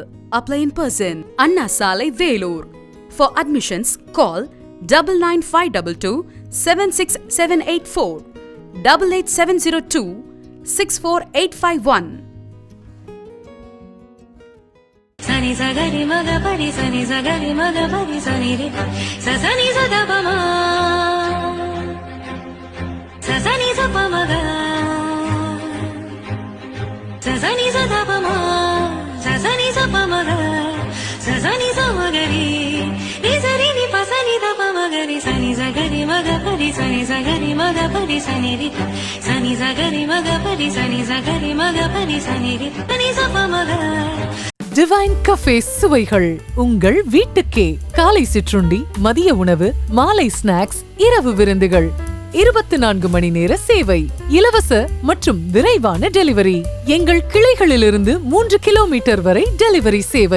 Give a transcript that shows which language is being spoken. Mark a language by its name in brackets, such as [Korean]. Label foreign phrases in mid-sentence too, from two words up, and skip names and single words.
[English] Apply in person. Anna Salai, Vellore. For admissions, call 99522 76784 88702 64851. Sani sagari maga pari sani sagari maga pari sani re sa sani sada pa ma sa sani sa pa maga sa sani sada pa ma sa sani sa pa maga sa sani sa magari ni sari ni pa sani da pa magari sani sagari maga pari sani sagari maga pari sani re sani sagari maga pari sani sagari maga pari sani re sani sa pa maga. [Tamil] டிவைன் கஃபே சுவைகள் உங்கள் வீட்டுக்கே. காலை சிற்றுண்டி, மதிய உணவு, மாலை ஸ்நாக்ஸ், இரவு விருந்துகள், 24 மணி நேர சேவை, இலவச மற்றும் விரைவான டெலிவரி. எங்கள் கிளைகளிலிருந்து 3 கிலோமீட்டர் வரை டெலிவரி சேவை.